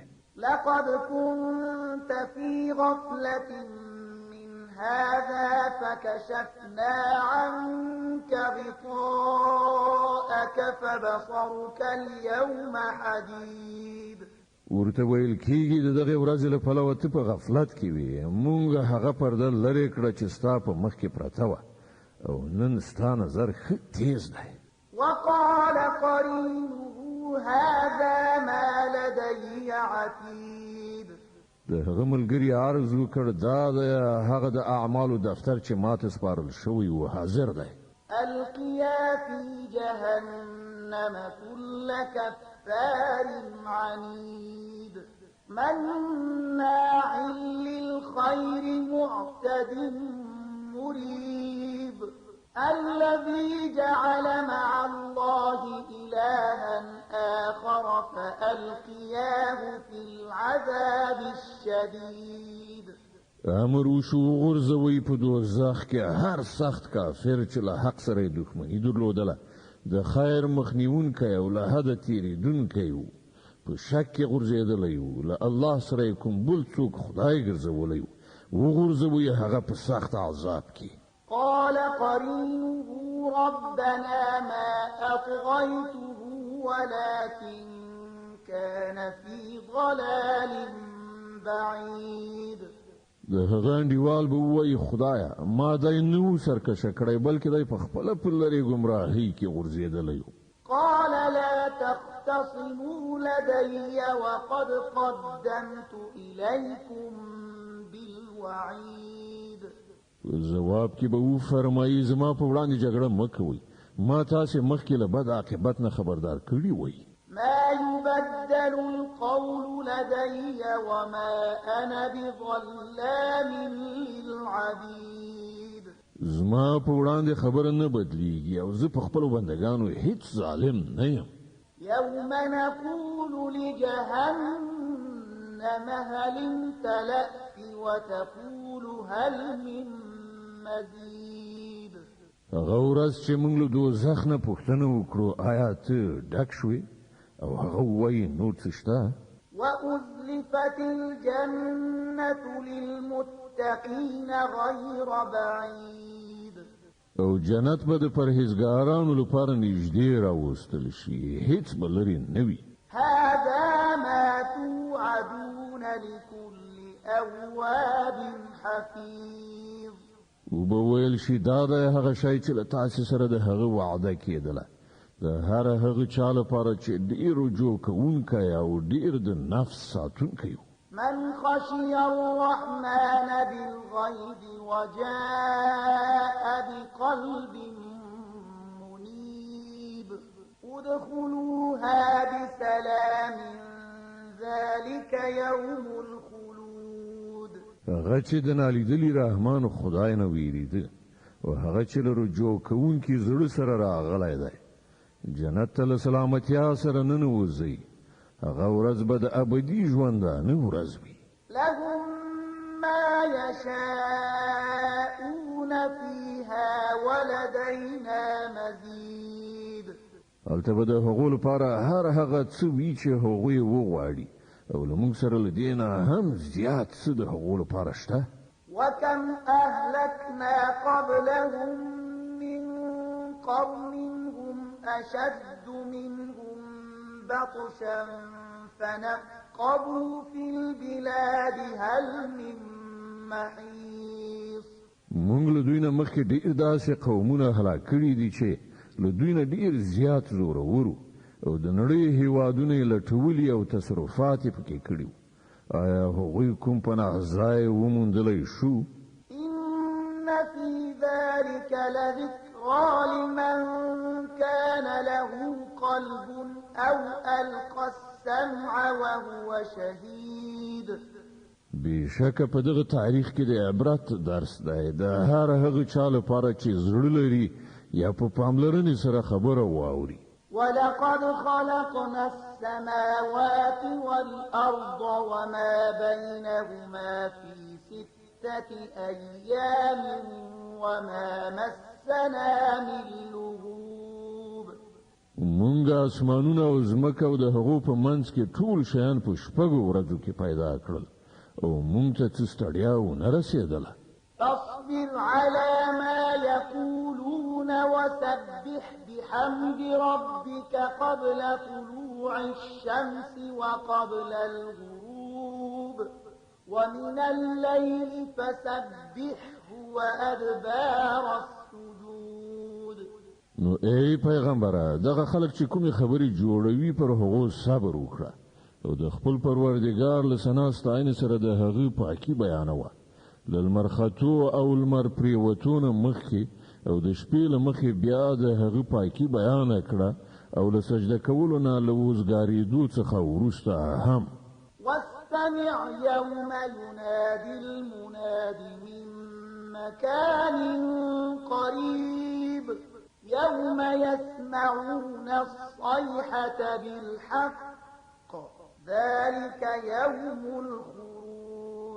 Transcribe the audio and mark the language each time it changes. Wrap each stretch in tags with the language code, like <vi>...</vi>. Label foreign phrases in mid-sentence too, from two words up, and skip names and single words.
<ar>لقد كنت في غفلة من هذا فكشفنا عنك غطاءك فبصرك اليوم حديد.</ar> <ps>ورته ویل کېږي د دغه ورځې له پلوه ته په غفلت کې وي، مونږ هغه پرده لرې کړه چې ستا په مخ کې پرته وه او نن ستا نظر ښه تیز دی.</ps> <ar>وقال قرينه هذا ما لدي عتيد.</ar> <ps>د هغه ملګري عرض وکړ دا د هغه د اعمالو دفتر چې ماته سپارل شوی و حاضر دی.</ps> <ar>القيا في جهنم كل كفار عنيد مناع للخير معتد مريب الذي جعل مع الله إلها آخر فألقياه في العذاب الشديد.</ar> <ps>امر وشو غرزوی په دوزخ کې هر سخت کافر چې له حق سره دښمني درلودله د خیر مخنیونکی او له حده تیریدونکی و، په شک کې غورځېدلی و، له الله سره کوم بل څوک خدای ګرځولی و، وغورځوی هغه په سخت عذاب کې.</ps> <ar>قال قرينه ربنا ما أطغيته ولكن كان في ضلال بعيد.</ar> <ps>د هغه انډیوال به وایي خدایا ما دای نو سرکشه کړی بلکې دای په خپله په لرې ګمراهۍ کې غورځېدلی و.</ps> <ar>قال لا تختصموا لدي وقد قدمت إليكم بالوعيد.</ar> <ps>جواب کې به وفرمایي زما په وړاندې جګړه مه کوئ، ما تاسې مخکې له بد عاقبت نه خبردار کړي وئ.</ps> <ar>ما يبدل القول لدي وما أنا بظلام للعبيد.</ar> <ps>زما په وړاندې خبره نه بدلیږي او زه په خپلو بندګانو هیڅ ظالم نه یم.</ps> <ar>يوم نقول لجهنم هل امتلأت وتقول هل من مزيد.</ar> <ps>هغه ورځ چې موږ له دوزخ نه پوښتنه وکړو آیا ته ډک شوې او هغه وایي نور څه شته.</ps> <ar>وأزلفت الجنة للمتقين غير بعيد.</ar> <ps>او جنت به د پرهیزګارانو لپاره نږدې راوستل شي، هیڅ به لرې نه وي.</ps> <ar>هذا ما توعدون لكل أواب حفيظ.</ar> <ps>وبه ویل شي دا د هغه شی چې له تاسې سره د هغه وعده کېدله، د هر هغه چا لپاره چې ډېر رجوع کوونکی او ډېر د نفس ساتونکی و.</ps> <ar>من خشي الرحمن بالغيب وجاء بقلب منيب ادخلوها بسلام ذلك يوم الخلود.</ar> <ps>هغه چې د نالیدلي رحمان خدای نه ویریده او هغه چې له رجوع کوونکي زړه سره راغلی دی جنت ته له سلامتیا سره ننوځي. هغه ورځ به د ابدي ژوندانه ورځ وي.</ps> <ar>لهم ما يشاءون فيها ولدينا مزيد.</ar> <ps>هلته به د هغو لپاره هر هغه څه وي چې هغوی وغواړي او له موږ سره له دې نه هم زیات څه د هغو لپاره شته.</ps> <ar>وكم أهلكنا قبلهم من قرن هم أشد منهم بطشا فنقبوا في البلاد هل من محيص.</ar> <ps>موږ له دوی نه مخکې ډېر داسې قومونه هلاک کړي دي چې له دوی نه ډېر زیات زورور او د نړۍ هېوادونه یې لټولي او تصرفات یې پکې کړي وو. آیا هغوی کوم پناه ځای وموندلی شو؟</ps> <ar>إن في ذلك لذكرى لمن كان له قلب أو ألقى السمع وهو شهيد.</ar> <ps>بېشکه په دغه تاریخ کې د عبرت درس دی د هر هغه چا لپاره چې زړه لري یا په پاملرنې سره خبره واوري.</ps> <ar>ولقد خلقنا السماوات والأرض وما بينهما في 6 أيام وما مسنا مسنا من لغوب</ar> <ps>مونږ اسمانونه او ځمکه او د هغو په منځ کې ټول شیان په شپږو ورځو کې پیدا کړل او مونږ ته څه ستړیا ونه رسېدله.</ps> <ar>فاصبر على ما يقولون وسبح بحمد ربك قبل طلوع الشمس وقبل الغروب ومن الليل فسبحه وأدبار السجود.</ar> <ps>نو ای پیغمبره دغه خلک چې کومې خبرې جوړوي پر هغو صبر وکړه او د خپل پروردګار له ثنا ستاینې سره د هغه پاکي بیانوه. للمر خطو او المر پریوتونه مخکې او د شپې له مخې بیا د هغه پاکي بیان کړه او له سجده کولو نه له وزګارېدو څخه وروسته هم</ps> <ar>واستمع يوم ينادي المناد من مكان قريب يوم يسمعون الصيحة بالحق ذلك يوم الخروج.</ar>